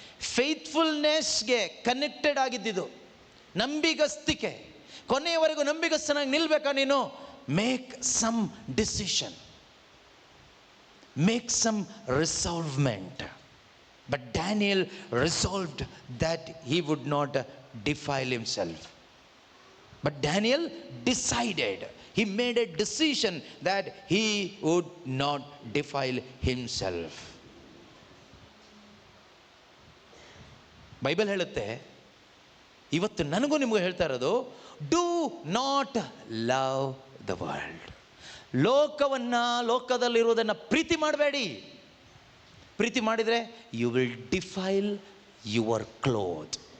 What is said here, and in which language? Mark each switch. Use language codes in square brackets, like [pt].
[kn] ಫೇತ್ಫುಲ್ನೆಸ್ಗೆ connected ಆಗಿದ್ದಿದ್ದು, ನಂಬಿಗಸ್ತಿಕೆ. ಕೊನೆಯವರೆಗೂ ನಂಬಿಗಸ್ತನಾಗಿ ನಿಲ್ಬೇಕಾ ನೀನು? [en] Make some decision, make some resolvement. But Daniel resolved that he would not defile himself. But Daniel decided, he made a decision that he would not defile himself. [kn] Bible ಹೇಳುತ್ತೆ, ಇವತ್ತು ನನಗೂ ನಿಮಗೂ ಹೇಳ್ತಾ ಇರೋದು, [en] Do not love the world. [kn] ಲೋಕವನ್ನು, ಲೋಕದಲ್ಲಿರುವುದನ್ನು ಪ್ರೀತಿ ಮಾಡಬೇಡಿ. ಪ್ರೀತಿ ಮಾಡಿದರೆ [en] You will defile your cloth.